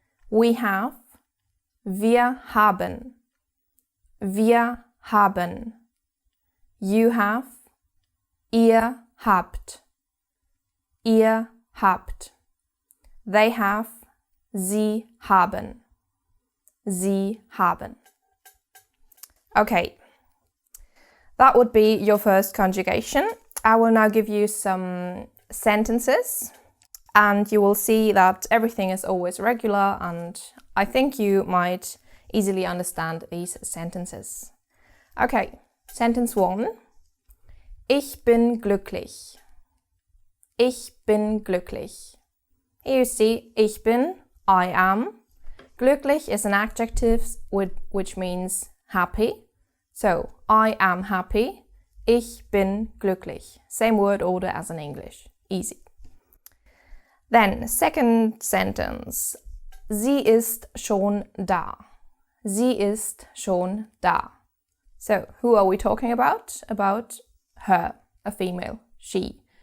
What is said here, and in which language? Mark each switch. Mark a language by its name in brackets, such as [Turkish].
[English] We have, [German] wir haben, wir haben. [English] You have, [German] ihr habt, ihr habt. [English] They have, [German] sie haben, sie haben. [English] Okay. That would be your first conjugation. I will now give you some sentences and you will see that everything is always regular, and I think you might easily understand these sentences. Okay, sentence 1. [German] Ich bin glücklich. Ich bin glücklich. [English] Here you see ich bin, I am. Glücklich is an adjective which means happy. So, I am happy, [German] ich bin glücklich. [English] Same word order as in English. Easy. Then, second sentence. [German] Sie ist schon da. Sie ist schon da. [English] So, who are we talking about? About her, a female, she.